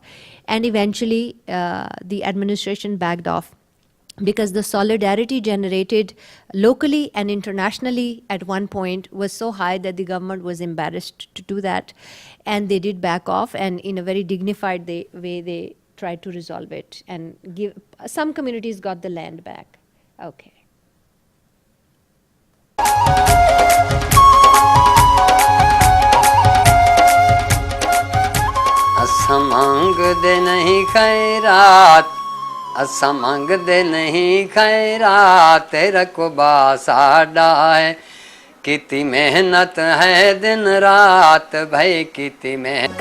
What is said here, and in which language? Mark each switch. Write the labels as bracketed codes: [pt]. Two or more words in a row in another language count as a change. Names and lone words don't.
[en] And eventually, the administration backed off, because the solidarity generated locally and internationally at one point was so high that the government was embarrassed to do that. And they did back off, and in a very dignified way, they tried to resolve it and give. Some communities got the land back. Okay. [pa] ਅਸਾਂ ਮੰਗਦੇ ਨਹੀਂ ਖ਼ੈਰਾਤ, ਅਸਾਂ ਮੰਗਦੇ ਨਹੀਂ ਖ਼ੈਰਾਤ, ਤੇਰਾ ਕੁਬਾ ਸਾਡਾ ਹੈ, ਕਿਤੀ ਮਿਹਨਤ ਹੈ ਦਿਨ ਰਾਤ, ਭਾਈ ਕਿਤੀ ਮਿਹਨਤ।